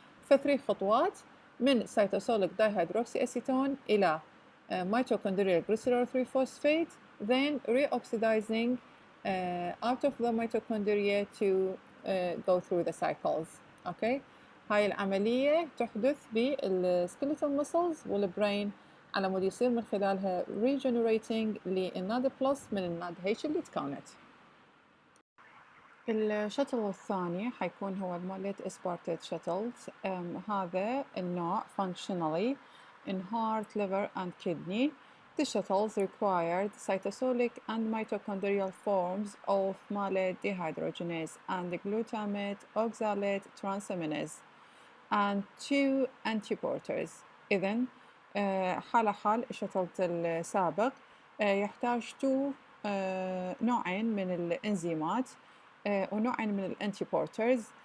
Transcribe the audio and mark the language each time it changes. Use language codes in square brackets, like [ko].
[ar] فثلاث خطوات من سيتوسوليك دايهيدروكسي أسيتون إلى [en] mitochondrial glycerol 3 phosphate, then reoxidizing out of the mitochondria to go through the cycles. [ar] okay, هاي العملية تحدث بالskeletal muscles والبرين على مود يصير من خلالها regenerating للناد بلس من الناد H اللي تكونت. الشتل الثاني حيكون هو الموليت اسبارتيت شتلز. هذا النوع [en] functionally in heart, liver and kidney. The shuttles required cytosolic and mitochondrial forms of malate dehydrogenase and glutamate oxalate transaminase. and 2 antiporters. [ar] إذن حال الشتلت السابق يحتاج 2 نوعين من الإنزيمات ونوعين من الانتيبورترز.